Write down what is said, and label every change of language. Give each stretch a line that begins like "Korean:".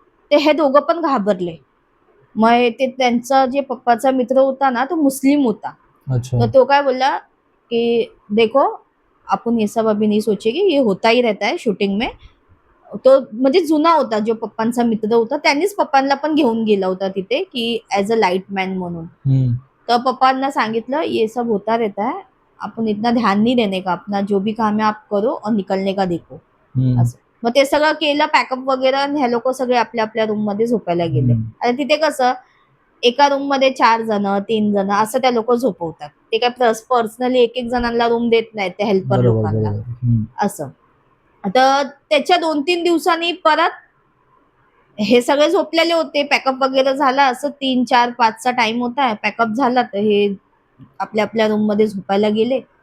Marathi: ते हे दोघं पण घाबरले. मग ते त्यांचा जे पप्पाचा मित्र होता ना, तो मुस्लिम होता. तर तो काय बोलला कि
Hindi: देखो, आपण ये सब अभी नहीं सोचेंगे, ये होता ही रहता है शूटिंग में.
Marathi: तो म्हणजे जुना होता, जो पप्पांचा मित्र होता, त्यांनीच पप्पांना पण घेऊन गेला होता तिथे की ऍज अ लाईट मॅन म्हणून. तर पप्पांना सांगितलं,
Hindi: ये सब होता रहता है, आपण इतना ध्यान नहीं देने का, अपना जो भी काम है आप करो और निकलने का देखो असं.
Marathi: मग ते सगळं केलं पॅकअप वगैरे, आणि ह्या लोक सगळे आपल्या आपल्या रूम मध्ये झोपायला गेले. आणि तिथे कसं एका रूम मध्ये 4 जण 3 जण असं त्या लोक झोपवतात. ते काय पर्सनली एक एक जणांना रूम देत नाहीत त्या हेल्पर लोकांना असं. तर त्याच्या 2-3 दिवसांनी परत हे सगळे झोपलेले होते, पॅकअप वगैरे झाला, असं 3, 4, 5चा टाइम होता, पॅकअप झाला, तर हे आपल्या आपल्या रूम मध्ये झोपायला गेले.